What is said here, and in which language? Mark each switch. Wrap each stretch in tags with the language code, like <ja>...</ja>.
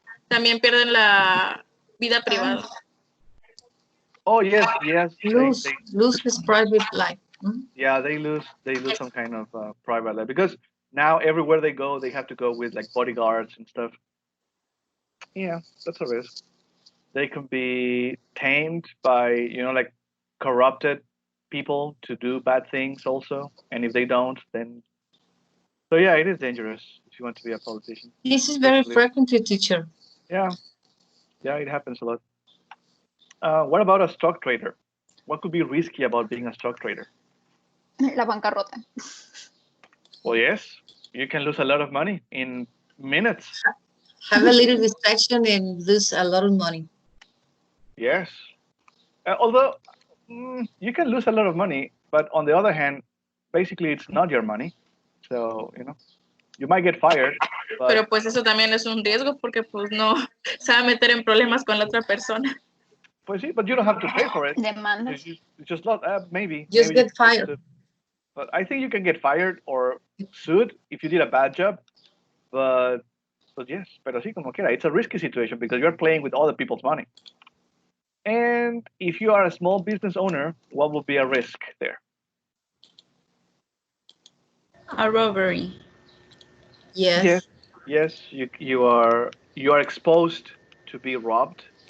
<es>También pierden la vida privada.</es> <en>Oh yes. lose his private life. Yeah, they lose some kind of private life because now everywhere they go, they have to go with like bodyguards and stuff. Yeah, that's a risk. They can be tamed by, like corrupted people to do bad things also. And if they don't, then so yeah, it is dangerous if you want to be a politician. This is very Especially- frequently, teacher. Yeah, it happens a lot. What about a stock trader? What could be risky about being a stock trader?</en> <es>La bancarrota.</es> <en>Well, yes, you can lose a lot of money in minutes. Have a little distraction and lose a lot of money. Yes. Although you can lose a lot of money, but on the other hand, basically it's not your money. So, you might get fired. But,</en> <es>Pero pues eso también es un riesgo porque pues no se va a meter en problemas con la otra persona. pues sí,</es> <en>but you don't have to pay for it.</en> <es>Demandas.</es> <en>You just not, maybe. Just maybe you get fired. sued. But I think you can get fired or sued if you did a bad job. But yes,</en> <es>pero sí, como quiera.</es> <en>It's a risky situation because you're playing with other people's money. And if you are a small business owner, what would be a risk there? A robbery. Yes. Yes, you are exposed to be robbed.</en>